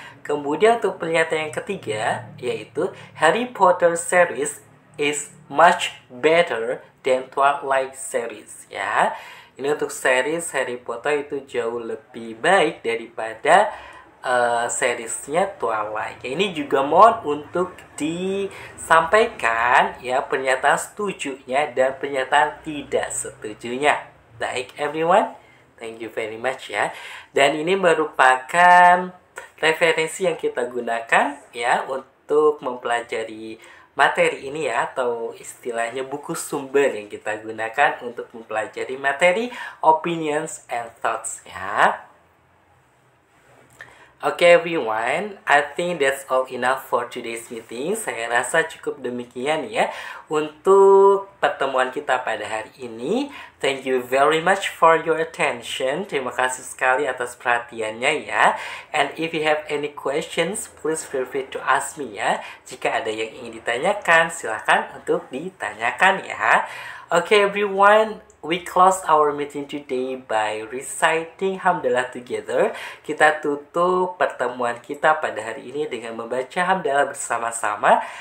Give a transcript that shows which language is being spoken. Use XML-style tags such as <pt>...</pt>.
<id>Kemudian untuk pernyataan yang ketiga yaitu</id> <en>Harry Potter series is much better than Twilight series</en> <id>ya. Ini untuk series Harry Potter itu jauh lebih baik daripada seriesnya Twilight. Ini juga mohon untuk disampaikan ya pernyataan setujunya dan pernyataan tidak setujunya.</id> <en>Baik everyone, thank you very much ya.</en> <id>Dan ini merupakan referensi yang kita gunakan ya untuk mempelajari materi ini ya, atau istilahnya buku sumber yang kita gunakan untuk mempelajari materi opinions and thoughts ya.</id> <en>Okay everyone, I think that's all enough for today's meeting.</en> <id>Saya rasa cukup demikian ya untuk pertemuan kita pada hari ini.</id> <en>Thank you very much for your attention.</en> <id>Terima kasih sekali atas perhatiannya ya.</id> <en>And if you have any questions, please feel free to ask me ya.</en> <id>Jika ada yang ingin ditanyakan, silakan untuk ditanyakan ya.</id> <en>Okay everyone, we close our meeting today by reciting Hamdalah together.</en> <id>Kita tutup pertemuan kita pada hari ini dengan membaca Hamdalah bersama-sama.</id>